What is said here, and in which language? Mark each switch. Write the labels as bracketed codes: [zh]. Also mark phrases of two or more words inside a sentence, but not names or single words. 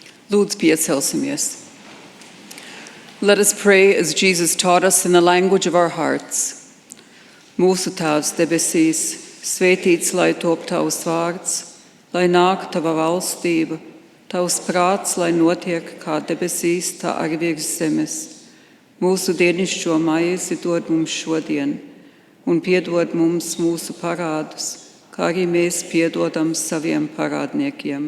[lv] Lūdzu, piecelsimies. [en] Let us pray as Jesus taught us in the language of our hearts. [lv] Mūsu Tēvs debesīs, svētīts lai top tavs vārds, lai nāk tava valstība, tavs prāts, lai notiek kā debesīs, tā arī virs zemes. Mūsu dienascho maizi dod mums šodien, un piedod mums mūsu parādus, kā arī mēs piedodam saviem parādniekiem.